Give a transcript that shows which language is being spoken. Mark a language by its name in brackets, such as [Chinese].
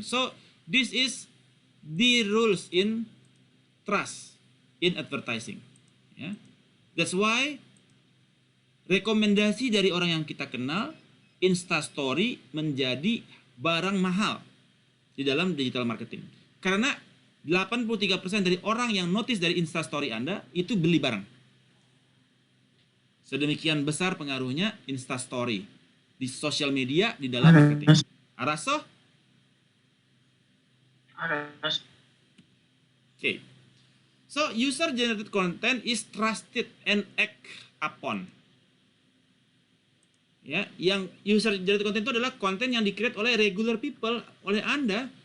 [English] So this is the rules in trust in advertising. [Indonesian] Ya. [English] That's why [Indonesian] rekomendasi dari orang yang kita kenal, Instastory menjadi barang mahal di dalam digital marketing. Karena 83% dari orang yang notice dari Instastory Anda itu beli barang. Sedemikian besar pengaruhnya Instastory di sosial media di dalam marketing. Araso? [English] Okay. So, user-generated content is trusted and act upon. [Indonesian] Ya, yang user-generated content itu adalah konten yang di-create oleh [English] regular people, [Indonesian] oleh Anda.